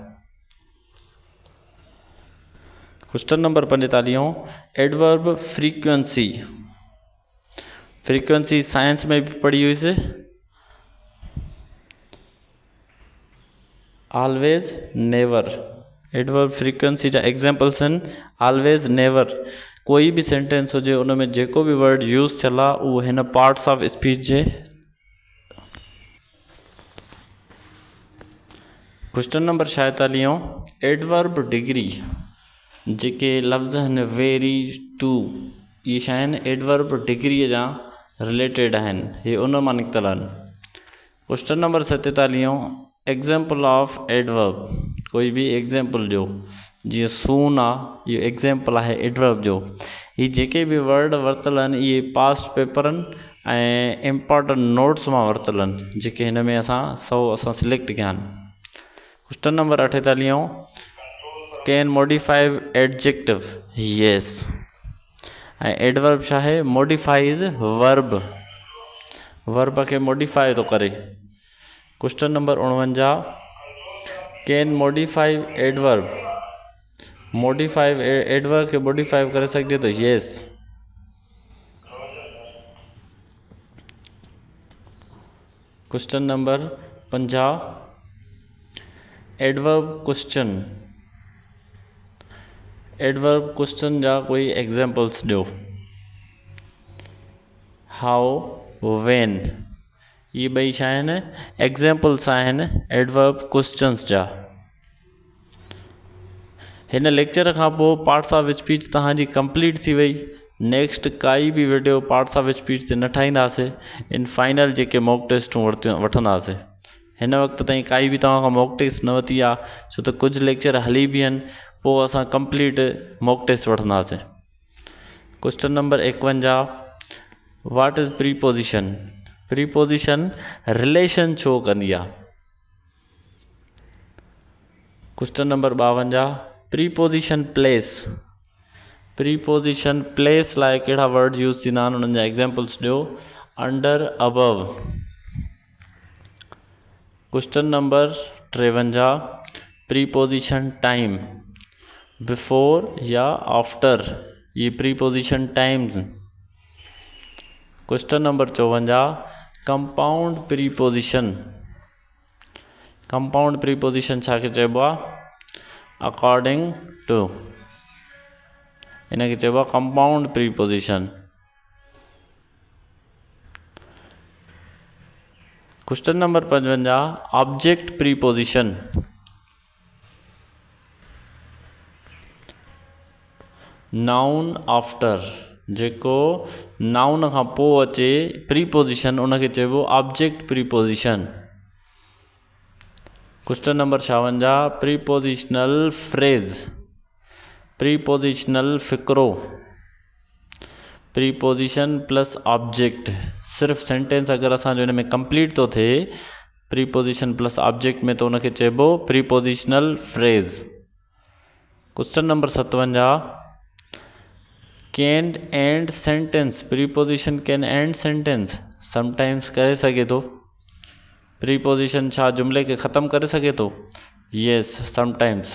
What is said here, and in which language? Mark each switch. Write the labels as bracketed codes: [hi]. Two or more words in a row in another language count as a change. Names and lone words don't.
[en] Question number 45 adverb frequency, frequency science [sd] में भी पढ़ी हुई से, [en] always, never, adverb frequency [sd] जा एग्जाम्पल्स आहिनि [en] always, never. [sd] कोई भी सेंटेंस हुजे उन में जेको भी [en] word use [sd] थियल आहे उहो हिन [en] parts of speech [sd] जे। [en] Question number 46 adverb degree, [sd] जेके लफ़्ज़ आहिनि [en] very, too, [sd] ये छा आहिनि एडवर्ब डिग्रीअ जा रिलेटेड आहिनि, हे उन मां निकितल आहिनि। [en] Question number 47 example of adverb, [sd] कोई भी एग्जाम्पल जो, जीअं सून आहे, इहो एग्जाम्पल आहे एडवर्ब जो। ये जेके भी वर्ड वरितल आहिनि इहे पास्ट पेपरनि ऐं [en] important notes [sd] मां वरितल आहिनि, जेके हिन में असां सिलेक्ट कया आहिनि। [en] Question number 48 can modify adjective, yes, [sd] ऐं एडवर्ब छा आहे, [en] modifies verb, verb [sd] खे मॉडिफाई थो करे। [en] Question number 49 can modify adverb, modify adverb, मॉडिफाई एडवर्ब [sd] खे मॉडिफाई करे सघिजे थो, [en] Yes. Question number 50 adverb question, adverb question, एडवर्ब क्वेश्चन [sd] जा कोई एग्जाम्पल्स ॾियो। [en] how, when, [sd] ये ॿई छा आहिनि एग्जाम्पल्स आहिनि [en] adverb questions [sd] जा। हिन लेक्चर खां पोइ [en] parts of speech [sd] तव्हांजी कंप्लीट थी वई। नेक्स्ट काई भी [en] video parts of speech [sd] ते न ठाहींदासीं, इन फाइनल जेके [en] mock tests [sd] वठंदासीं। हिन वक़्त ताईं काई भी तव्हां खां [en] mock test [sd] न वरिती आहे, छो त कुझु लेक्चर हली भी आहिनि, पोइ असां कंप्लीट [en] mock test [sd] वठंदासीं। [en] Question number 51, what is preposition? preposition relation show [sd] कंदी आहे। [en] Question number 52, preposition place. preposition place [sd] लाइ कहिड़ा [en] word use [sd] थींदा आहिनि, उन्हनि जा एग्जाम्पल्स ॾियो। [en] Under, above. Question number 53, preposition time. before or after, ये preposition times. Question number 54, compound preposition. compound preposition [sd] छाखे चइबो आहे? [en] According to, [sd] इनखे चइबो आहे [en] compound preposition. Question number 55, object preposition. Noun after, [sd] जेको नाउन खां पोइ अचे प्रीपोजिशन, उनखे चइबो [en] object preposition. Question number 56, prepositional phrase. [sd] प्रीपोजिशनल फ़िक्रो। [en] preposition plus object, [sd] सिर्फ़ सेंटेंस अगर असांजो हिन में कंप्लीट तो थिए [en] preposition plus object [sd] में, तो उनखे चइबो [en] prepositional phrase. Question number 57, can end sentence. preposition can end sentence sometimes [sd] करे सके तो। प्रीपोजिशन छा जुमले के ख़त्म करे सके तो? [en] Yes, sometimes.